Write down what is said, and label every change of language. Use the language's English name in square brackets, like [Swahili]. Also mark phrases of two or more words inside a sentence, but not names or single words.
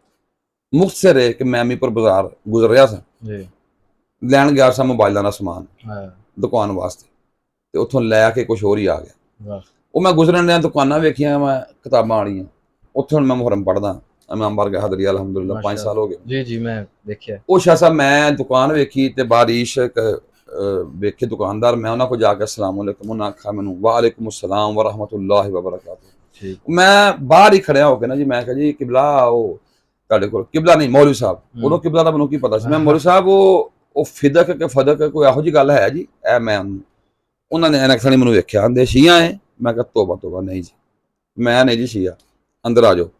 [Punjabi] ਮੁਖਤਸਰ ਹੈ ਕਿ ਮੈਂ ਅਮੀਰਪੁਰ ਬਾਜ਼ਾਰ ਗੁਜ਼ਰ ਰਿਹਾ ਸਾਂ, ਲੈਣ ਗਿਆ ਸਾਂ ਮੋਬਾਈਲਾਂ ਦਾ ਸਮਾਨ ਦੁਕਾਨ ਵਾਸਤੇ, ਤੇ ਉੱਥੋਂ ਲੈ ਕੇ ਕੁਝ ਹੋਰ ਹੀ ਆ ਗਿਆ। ਉਹ ਮੈਂ ਗੁਜ਼ਰਨ ਦੀਆਂ ਦੁਕਾਨਾਂ ਵੇਖੀਆਂ, ਮੈਂ ਕਿਤਾਬਾਂ ਵਾਲੀਆਂ, ਉੱਥੇ ਹੁਣ ਮੈਂ ਮੁਹਰਮ ਪੜ੍ਹਦਾ, ਇਮਾਮ ਬਾਰਗਾਹ ਹਜ਼ਰੀ ਅਲਹਮਦੁਲਿਲਾ 5 ਸਾਲ ਹੋ ਗਏ। ਜੀ ਮੈਂ ਦੇਖਿਆ ਉਹ ਸ਼ਾਹ ਸਾਹਿਬ ਮੈਂ ਦੁਕਾਨ ਵੇਖੀ ਤੇ ਬਾਰਿਸ਼ ਵੇਖੇ ਦੁਕਾਨਦਾਰ, ਮੈਂ ਉਹਨਾਂ ਕੋਲ ਜਾ ਕੇ [Arabic] السلام عليكم, [Punjabi] ਉਹਨਾਂ ਆਖਿਆ ਮੈਨੂੰ [Arabic] وعليكم السلام ورحمة الله وبركاته. [Punjabi] ਮੈਂ ਬਾਹਰ ਹੀ ਖੜਿਆ ਹੋ ਕੇ ਨਾ ਜੀ, ਮੈਂ ਕਿਹਾ ਜੀ ਕਿਬਲਾ, ਉਹ ਤੁਹਾਡੇ ਕੋਲ ਕਿਬਲਾ ਨਹੀਂ ਮੌਲਵੀ ਸਾਹਿਬ, ਉਦੋਂ ਕਿਬਲਾ ਦਾ ਮੈਨੂੰ ਕੀ ਪਤਾ ਸੀ। ਮੈਂ ਮੌਲਵੀ ਸਾਹਿਬ ਉਹ ਫਿਦਕ ਕਿ ਫਦਕ ਕੋਈ ਇਹੋ ਜਿਹੀ ਗੱਲ ਹੈ ਜੀ? ਇਹ ਮੈਂ ਉਹਨਾਂ ਨੇ ਐਨਕ ਥਾਣੀ ਮੈਨੂੰ ਵੇਖਿਆ, ਆਂਦੇ ਸ਼ੀਆ ਹੈ? ਮੈਂ ਕਿਹਾ ਤੋਬਾ ਤੋਬਾ, ਨਹੀਂ ਜੀ ਮੈਂ ਨਹੀਂ ਜੀ ਸ਼ੀਆ, ਅੰਦਰ ਆ ਜਾਓ।